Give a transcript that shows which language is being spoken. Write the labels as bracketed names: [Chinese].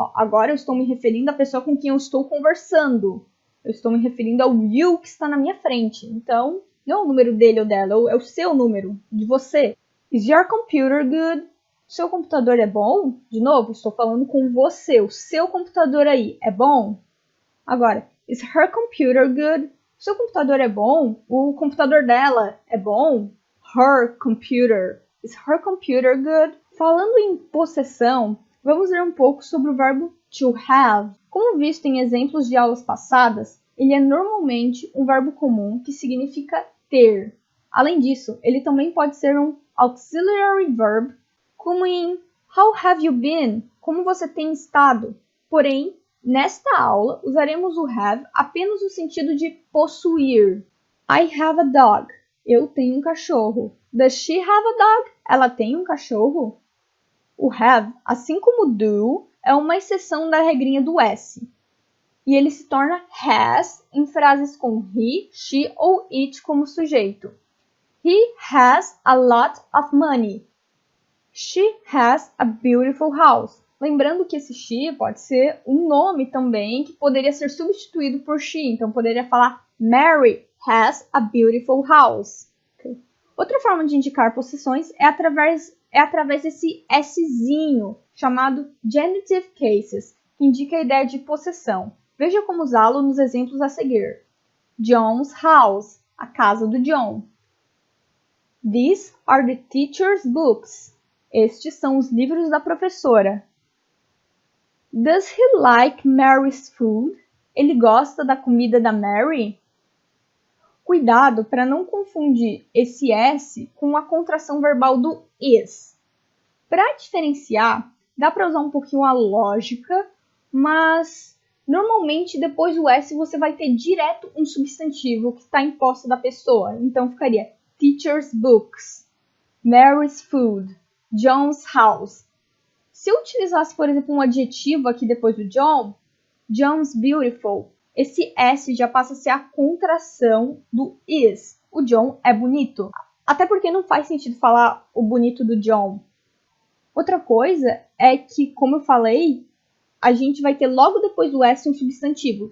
[Portuguese] Agora eu estou me referindo à pessoa com quem eu estou conversando. Eu estou me referindo ao you que está na minha frente. Então, não é o número dele ou dela, é o seu número, de você. [English] Is your computer good? [Portuguese] Seu computador é bom? De novo, estou falando com você. O seu computador aí é bom? Agora, [English] is her computer good? [Portuguese] Seu computador é bom? O computador dela é bom? [English] Her computer. Is her computer good? [Portuguese] Falando em possessão, vamos ver um pouco sobre o verbo to have. Como visto em exemplos de aulas passadas, ele é normalmente um verbo comum que significa ter. Além disso, ele também pode ser um auxiliary verb, como em [English] How have you been? [Portuguese] Como você tem estado? Porém, nesta aula, usaremos o have apenas no sentido de possuir. [English] I have a dog. [Portuguese] Eu tenho um cachorro. [English] Does she have a dog? [Portuguese] Ela tem um cachorro? O have, assim como do, é uma exceção da regrinha do S. E ele se torna has em frases com he, she ou it como sujeito. [English] He has a lot of money. She has a beautiful house. [Portuguese] Lembrando que esse she pode ser um nome também que poderia ser substituído por she. Então, poderia falar [English] Mary has a beautiful house. Okay. [Portuguese] Outra forma de indicar possessões é através desse Szinho, chamado genitive cases, que indica a ideia de possessão. Veja como usá-lo nos exemplos a seguir. [English] John's house, [Portuguese] a casa do John. [English] These are the teacher's books. [Portuguese] Estes são os livros da professora. [English] Does he like Mary's food? [Portuguese] Ele gosta da comida da Mary? Cuidado para não confundir esse S com a contração verbal do is. Para diferenciar, dá para usar um pouquinho a lógica, mas normalmente depois do S você vai ter direto um substantivo que está em posse da pessoa. Então ficaria [English] teacher's books, Mary's food, John's house. [Portuguese] Se eu utilizasse, por exemplo, um adjetivo aqui depois do John, [English] John's beautiful, [Portuguese] esse S já passa a ser a contração do is. O John é bonito. Até porque não faz sentido falar o bonito do John. Outra coisa é que, como eu falei, a gente vai ter logo depois do S um substantivo.